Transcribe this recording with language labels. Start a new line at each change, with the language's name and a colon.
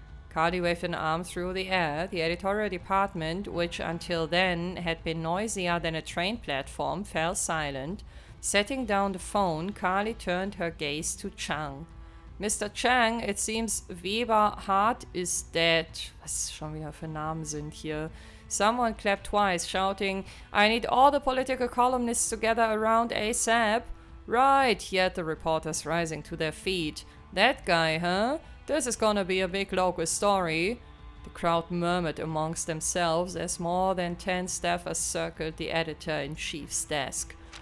English: Carly waved an arm through the air. The editorial department, which until then had been noisier than a train platform, fell silent. Setting down the phone, Carly turned her gaze to Chang. Mr. Chang, it seems Weber Hart is dead.
German: Was schon wieder für Namen sind hier?
English: Someone clapped twice, shouting, I need all the political columnists together around ASAP. Right, yelled the reporters, rising to their feet. That guy, huh? This is gonna be a big local story. The crowd murmured amongst themselves as more than 10 staffers circled the editor-in-chief's desk.